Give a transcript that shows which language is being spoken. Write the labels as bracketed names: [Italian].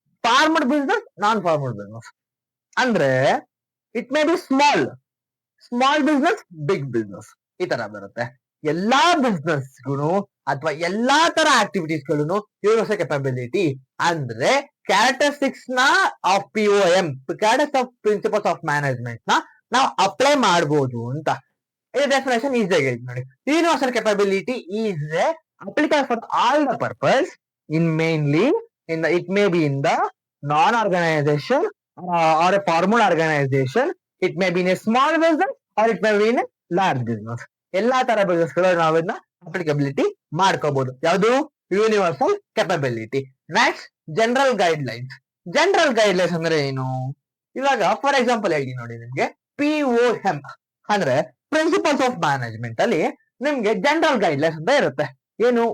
[English] Formed business, non formal business. ಅಂದ್ರೆ it may be small business, big business, [Kannada] ಈ ತರ ಬರುತ್ತೆ. ಎಲ್ಲಾ ಬಿಸ್ನೆಸ್ಗೂ ಅಥವಾ ಎಲ್ಲಾ ತರ ಆಕ್ಟಿವಿಟೀಸ್ ಗಳು ಯೂನಿವರ್ಸಲ್ ಕೆಪಬಿಲಿಟಿ ಅಂದ್ರೆ ಕ್ಯಾರೆಕ್ಟರಿಸ್ಟಿಕ್ಸ್ ನ of POM, characters of principles of management ನ ನಾವು ಅಪ್ಲೈ ಮಾಡಬಹುದು ಅಂತ. ಇದು ಡೆಫಿನೇಷನ್ ಈಸಿಯಾಗಿ ಹೇಳಿ ನೋಡಿ. Universal capability [English] Is applicable for all the purpose mainly it may be in the non-organization or a formal organization. It may be in a small business or it may be in a large business. [Kannada] ಎಲ್ಲಾ ತರ business ಗಳು ನಾವು ಇದನ್ನ applicability ಮಾಡ್ಕೋಬಹುದು. ಯಾವುದು? Universal capability. Next, general guide lines. General guide lines ಅಂದ್ರೆ ಏನು? ಇವಾಗ ಫಾರ್ ಎಕ್ಸಾಂಪಲ್ ಹೇಳಿ ನೋಡಿ, ನಿಮ್ಗೆ POM ಅಂದ್ರೆ ಪ್ರಿನ್ಸಿಪಲ್ಸ್ ಆಫ್ ಮ್ಯಾನೇಜ್ಮೆಂಟ್ ಅಲ್ಲಿ ನಿಮ್ಗೆ ಜನರಲ್ ಗೈಡ್ ಲೈನ್ಸ್ ಅಂತ ಇರುತ್ತೆ. ಏನು?